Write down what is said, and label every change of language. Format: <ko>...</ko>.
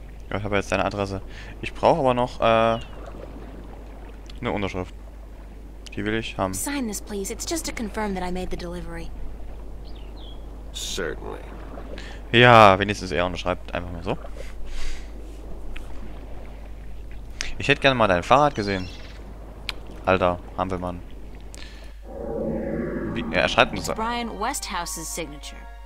<de>Ja, ich habe jetzt deine Adresse. Ich brauche aber noch eine Unterschrift. Die will ich haben.</de> <en>Sign this, please. It's just to confirm that I made the delivery. Certainly.</en> <de>Ja, wenigstens er unterschreibt einfach mal so. Ich hätte gerne mal dein Fahrrad gesehen. Alter, Hampelmann. Wie, ja, er schreibt uns.</de> <en>Brian Westhouse's signature.</en>